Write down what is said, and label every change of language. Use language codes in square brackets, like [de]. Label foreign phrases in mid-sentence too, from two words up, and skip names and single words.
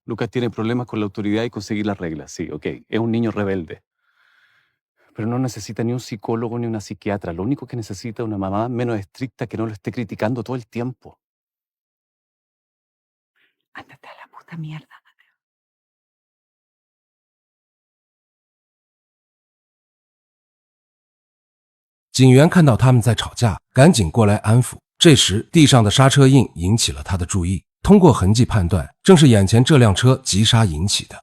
[es] Lucas tiene problemas con la autoridad y conseguir las reglas. Sí, ok. Es un niño rebelde. Pero no necesita ni un psicólogo ni una psiquiatra. Lo único que necesita es una mamá menos estricta que no lo esté criticando todo el tiempo. Ándate a la puta mierda. [zh] 警员看到他们在吵架，赶紧过来安抚。这时，地上的刹车印引起了他的注意。通过痕迹判断，正是眼前这辆车急刹引起的。